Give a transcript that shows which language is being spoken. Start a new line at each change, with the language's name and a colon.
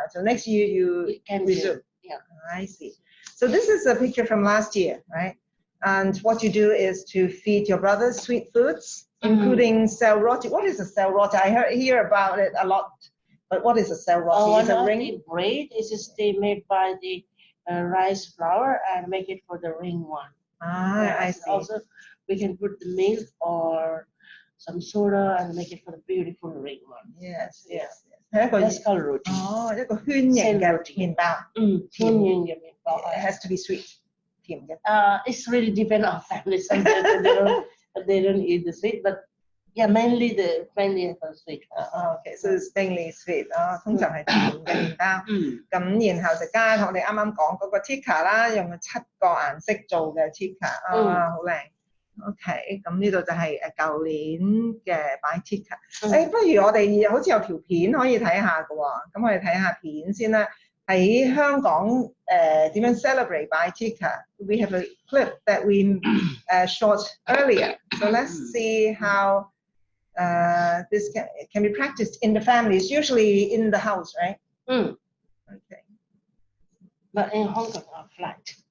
English: So next year you can resume. Yeah, I see. So this is a picture from last year, right? And what you do is to feed your brothers sweet foods, including sel roti. What is a sel roti? I hear about it a lot. But what is a sel roti? Is a ring? The bread is made by the rice flour and make it for the ring one. I see. Also, we can put the milk or some soda and make it for the beautiful ring one. Yes, yes. That's called roti.
Cantonese: 一個圈形嘅麵包。圈形嘅麵包。
English: It has to be sweet.
Cantonese: 甜嘅。
English: It's really depend on family. Sometimes they don't eat the sweet, but yeah, mainly the family are sweet. Okay, so it's mainly sweet.
Cantonese: 通常係甜嘅麵包。咁然後就加我哋啱啱講嗰個 tikka 啦，用7個顏色做嘅 tikka。好靚。 OK， 咁呢度就係舊年嘅擺 ticket。不如我哋好似有條片可以睇下嘅喎，咁我哋睇下片先啦。喺香港點樣 celebrate 擺 ticket?
English: We have a clip that we shot earlier. So let's see how this can be practiced in the family. It's usually in the house, right? Okay. But in Hong Kong, are flat.